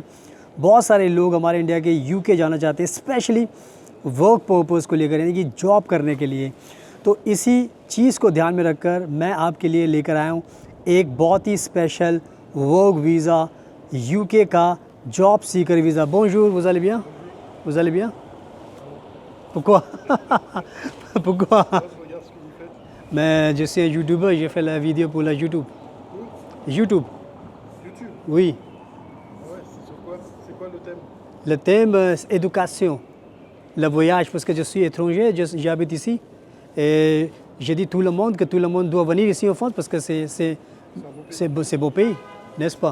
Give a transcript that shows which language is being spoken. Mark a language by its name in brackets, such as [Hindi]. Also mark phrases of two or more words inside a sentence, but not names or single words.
[Hindi] बहुत सारे लोग हमारे इंडिया के यूके जाना चाहते हैं, [English] specially work purpose [Hindi] को लेकर, यानी कि जॉब करने के लिए। तो इसी चीज़ को ध्यान में रखकर मैं आपके लिए लेकर आया हूँ एक बहुत ही [English] special work visa, [Hindi] यूके का [English] job seeker visa. [French] बोंजूर, vous allez bien? Vous allez bien? Pourquoi? Pourquoi? [Hindi] मैं जैसे यूट्यूबर, [French] j'ai fait la vidéo pour la YouTube. YouTube? Oui. Ouais, c'est quoi le thème? Le thème, éducation, le voyage, parce que je suis étranger, j'habite ici. Et j'ai dit tout le monde que tout le monde doit venir ici en France parce que c'est beau pays, n'est-ce pas?